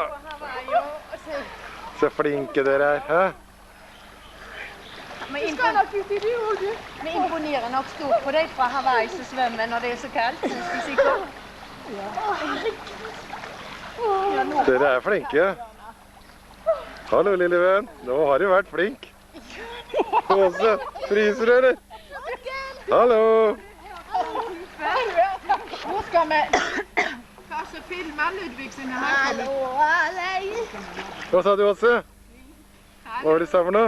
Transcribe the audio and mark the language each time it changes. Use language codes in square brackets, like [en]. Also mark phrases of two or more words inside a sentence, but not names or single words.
[sv] på Hawaii och så... [no] Så flinke dere er, hæ? [sv] Men imponerar nog stort på dig från Hawaii så svömmer när det är så kallt. [no] Dere er flinke. Hallo, lille venn. Nå har du vært flink. Åse, fryser du, eller? Hallo! Nå skal vi kanskje filme Ludvig sine her. Hva sa du, Åse? Hva var det du sa for noe?